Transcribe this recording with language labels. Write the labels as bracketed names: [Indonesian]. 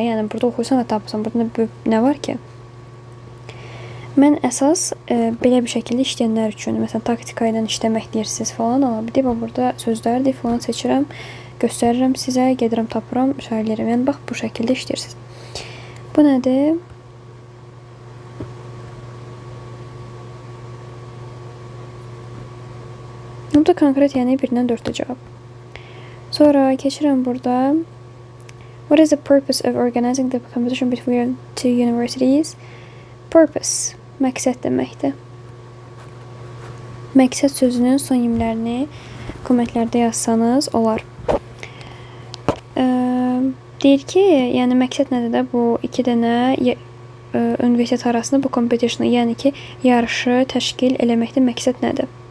[Azerbaijani] Yəni, burada oxuysan və tapırsan. Burada nə var ki? Mən əsas belə bir şəkildə işləyənlər üçün, məsələn, taktika ilə işləmək deyirsiniz falan, ala bilib, burada sözlərdir falan seçirəm, göstərirəm sizə, gedirəm, tapıram, şəhərlərəm. Yəni, bax, bu şəkildə işləyirsiniz. Bu nədir? Burada konkret, yəni 1-dən 4-də cavab. Sonra keçirəm burada. [English] What is the purpose of organizing the competition between two universities? [Azerbaijani] Purpose. Məqsəd deməkdir. Məqsəd sözünün sonimlərini kommentlərdə yazsanız olar. Deyir ki, yəni məqsəd nədir də bu 2 dənə universitet arasında bu competition-ı, yəni ki, yarışı təşkil eləməkdə məqsəd nədir?